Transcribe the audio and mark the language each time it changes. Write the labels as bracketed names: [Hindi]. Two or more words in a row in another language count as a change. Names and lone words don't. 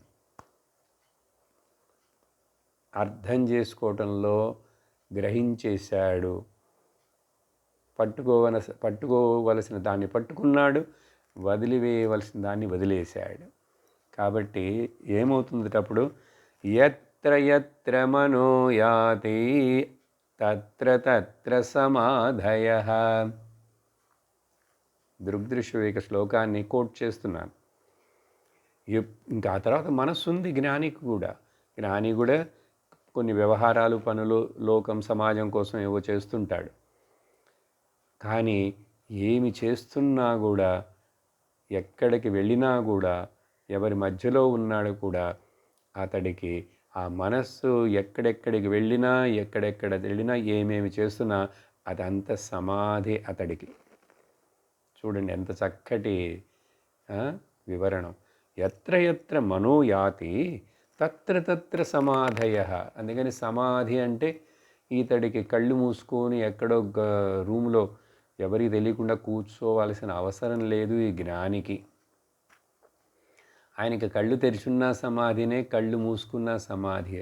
[Telugu] అర్థం చేసుకోవటంలో గ్రహించేశాడు. పట్టుకోవలసిన దాన్ని పట్టుకున్నాడు, వదిలివేయవలసిన దాన్ని వదిలేశాడు. కాబట్టి ఏమవుతుంది అప్పుడు? [Sanskrit] యత్ర యత్ర మనో యాతి తత్ర తత్ర సమాధయః. [Telugu] దృగ్దృశ్యవేక శ్లోకాన్ని కోట్ చేస్తున్నాను. ఇంకా ఆ తర్వాత మనస్సు ఉంది జ్ఞానికి కూడా. జ్ఞాని కూడా కొన్ని వ్యవహారాలు, పనులు, లోకం, సమాజం కోసం ఏవో చేస్తుంటాడు. కానీ ఏమి చేస్తున్నా కూడా, ఎక్కడికి వెళ్ళినా కూడా, ఎవరి మధ్యలో ఉన్నాడు కూడా, అతడికి ఆ మనస్సు ఎక్కడెక్కడికి వెళ్ళినా ఏమేమి చేస్తున్నా అదంత సమాధి అతడికి. చూడండి ఎంత చక్కటి వివరణం. [Sanskrit] ఎత్ర ఎత్ర మనో యాతి తత్ర తత్ర సమాధయః. [Telugu] అందుకని సమాధి అంటే ఇతడికి కళ్ళు మూసుకొని ఎక్కడో రూమ్లో ఎవరికి తెలియకుండా కూర్చోవలసిన అవసరం లేదు ఈ జ్ఞానికి. ఆయనకి కళ్ళు తెరిచున్న సమాధినే, కళ్ళు మూసుకున్న సమాధియే.